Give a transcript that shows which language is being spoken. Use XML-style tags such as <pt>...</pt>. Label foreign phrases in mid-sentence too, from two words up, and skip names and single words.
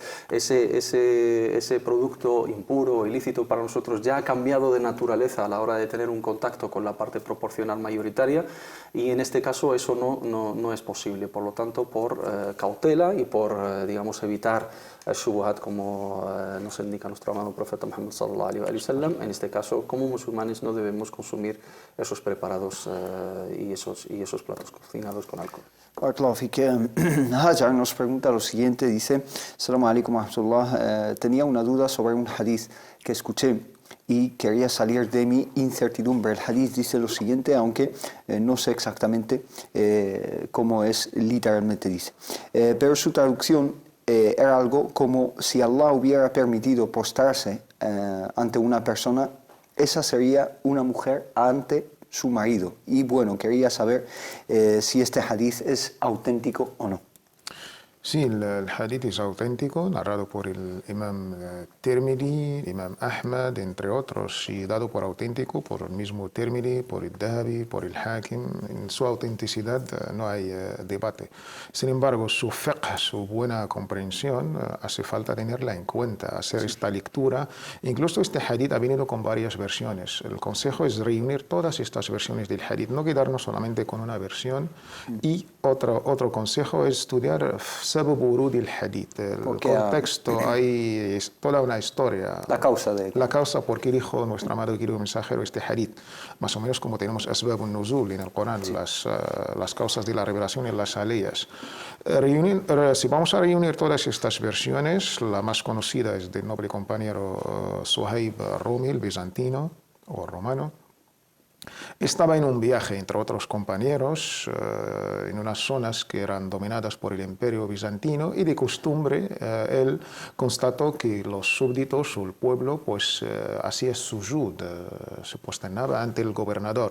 <es>Ese producto impuro o ilícito para nosotros ya ha cambiado de naturaleza a la hora de tener un contacto con la parte proporcional mayoritaria, y en este caso eso no es posible. Por lo tanto, por cautela y por digamos evitar shubuhat, como nos indica nuestro amado profeta Muhammad</es> <ar>صلى الله عليه وسلم,</ar> <es>en este caso como musulmanes no debemos consumir esos preparados y esos platos cocinados con alcohol. Claro, Hajar nos pregunta lo siguiente, dice:</es> <ar>السلام عليكم ورحمة الله,</ar> <es>tenía una duda sobre un hadith que escuché y quería salir de mi incertidumbre. El hadith dice lo siguiente, aunque no sé exactamente cómo es literalmente dice, pero su traducción era algo como: si Allah hubiera permitido postrarse ante una persona, esa sería una mujer ante su marido. Y bueno, quería saber si este hadith es auténtico o no. Sí, el hadith es auténtico, narrado por el imam Tirmidhi, el imam Ahmad, entre otros, y dado por auténtico por el mismo Tirmidhi, por el Dhahabi, por el Hakim. En su autenticidad no hay debate. Sin embargo, su fiqh, su buena comprensión, hace falta tenerla en cuenta, hacer esta lectura. Incluso este hadith ha venido con varias versiones. El consejo es reunir todas estas versiones del hadith, no quedarnos solamente con una versión. Y otro consejo es estudiar</es> <ar>سبب ورود الحديث,</ar> <es>el contexto, hay toda una historia. La causa por qué dijo nuestro amado y querido mensajero este hadith. Más o menos como tenemos</es> <ar>أسباب نزول</ar> <es>en el Corán, sí. Las causas de la revelación y las aleyas. Si vamos a reunir todas estas versiones, la más conocida es del noble compañero Suhaib Rumi, el bizantino o romano. Estaba en un viaje, entre otros compañeros, en unas zonas que eran dominadas por el imperio bizantino, y de costumbre él constató que los súbditos o el pueblo pues hacía sujud, se posternaba ante el gobernador.</es>